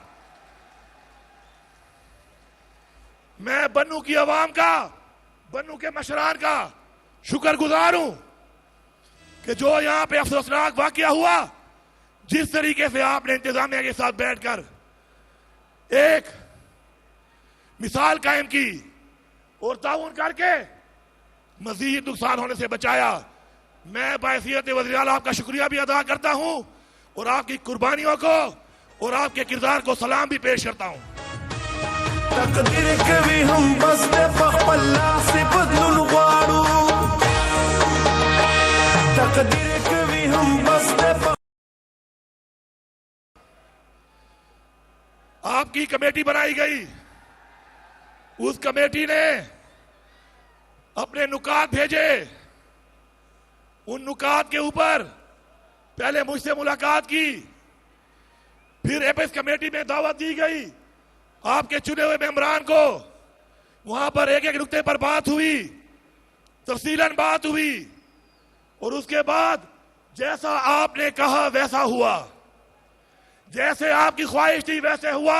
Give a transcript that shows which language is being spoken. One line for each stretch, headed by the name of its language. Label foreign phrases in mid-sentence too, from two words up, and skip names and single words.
Urdu: میں بنوں کی عوام کا، بنوں کے مشران کا شکرگزار ہوں کہ جو یہاں پہ افسوسناک واقعہ ہوا، جس طریقے سے آپ نے انتظامیہ کے ساتھ بیٹھ کر ایک مثال قائم کی اور تعاون کر کے مزید نقصان ہونے سے بچایا. میں بحیثیت وزیر اعلیٰ آپ کا شکریہ بھی ادا کرتا ہوں اور آپ کی قربانیوں کو اور آپ کے کردار کو سلام بھی پیش کرتا ہوں.
Pashto: تقدير کوي هم بس د خپل لاس بدلون غواړو تقدير کوي هم بس د
Urdu: آپ کی کمیٹی بنائی گئی، اس کمیٹی نے اپنے نکات بھیجے، ان نکات کے اوپر پہلے مجھ سے ملاقات کی، پھر ایپکس کمیٹی میں دعوت دی گئی، آپ کے چنے ہوئے ممبران کو وہاں پر ایک ایک نکتے پر بات ہوئی، تفصیلاً بات ہوئی، اور اس کے بعد جیسا آپ نے کہا ویسا ہوا، جیسے آپ کی خواہش تھی ویسے ہوا.